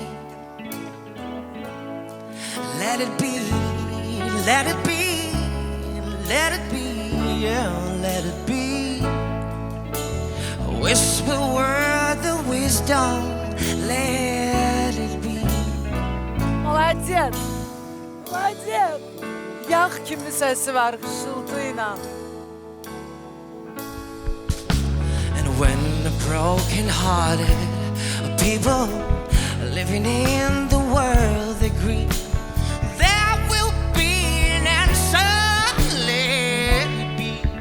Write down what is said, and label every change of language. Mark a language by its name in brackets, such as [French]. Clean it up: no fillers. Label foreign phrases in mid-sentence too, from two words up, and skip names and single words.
[English] Let it be, let it be, let it be, yeah, let it be. Whisper word of wisdom, let it be. [Russian] Молодец! Молодец! [Azerbaijani] Yağ kimi səsi var xışıltıyla. [English] And when the broken-hearted people living in the world agree, there will be an answer, let it be.